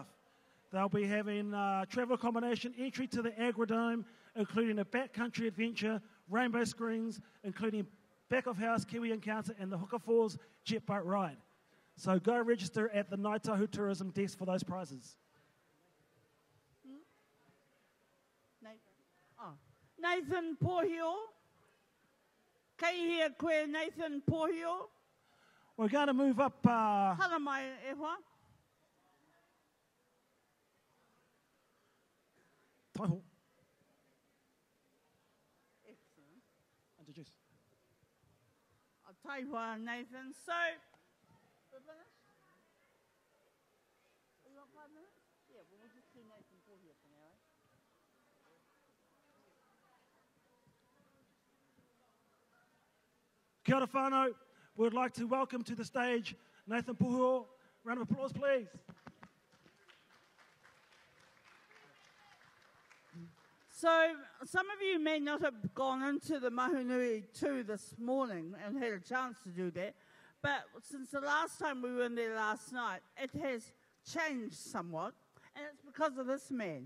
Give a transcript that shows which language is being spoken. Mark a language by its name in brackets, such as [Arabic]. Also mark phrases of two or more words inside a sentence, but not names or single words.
[English] They'll be having travel accommodation, entry to the Agrodome, including a backcountry adventure, rainbow screens, including back of house Kiwi Encounter and the Hooker Falls jet boat ride. So go register at the Ngāi Tahu Tourism desk for those prizes. Nathan Pōhio. [Māori] Kei hea koe Nathan Pōhio. [English] We're going to move up. [Māori] Hara mai e hoa. [English] Taiho. Excellent. Introduce. Taiwa, Nathan. So, we're finished? You got 5 minutes? Yeah, well, we'll just do Nathan Pōwhiri for now, eh? [Māori] Kia ora whānau. [English] We'd like to welcome to the stage Nathan Pōwhiri. Round of applause, please. So, some of you may not have gone into the Mahunui 2 this morning and had a chance to do that, but since the last time we were in there last night, it has changed somewhat, and it's because of this man.